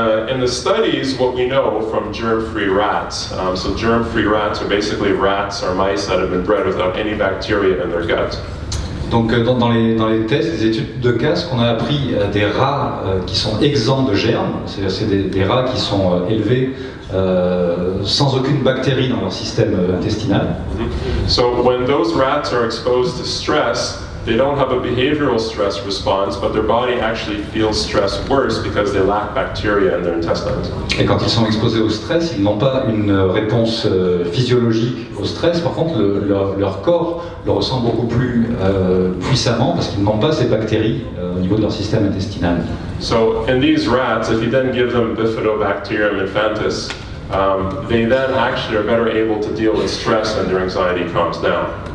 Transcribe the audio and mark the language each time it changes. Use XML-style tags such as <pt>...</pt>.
<en>In the studies, what we know from germ-free rats, so germ-free rats are basically rats or mice that have been bred without any bacteria in their gut.</en> <fr>Donc dans les tests, les études de cas, ce qu'on a appris des rats qui sont exempts de germes, c'est des rats qui sont élevés sans aucune bactérie dans leur système intestinal.</fr> <en>So when those rats are exposed to stress, they don't have a behavioral stress response, but their body actually feels stress worse because they lack bacteria in their intestines.</en> <fr>Et quand ils sont exposés au stress, ils n'ont pas une réponse physiologique au stress. Par contre, leur corps le ressent beaucoup plus puissamment parce qu'ils n'ont pas ces bactéries au niveau de leur système intestinal.</fr> <en>So in these rats, if you then give them Bifidobacterium infantis, they then actually are better able to deal with stress and their anxiety calms down.</en>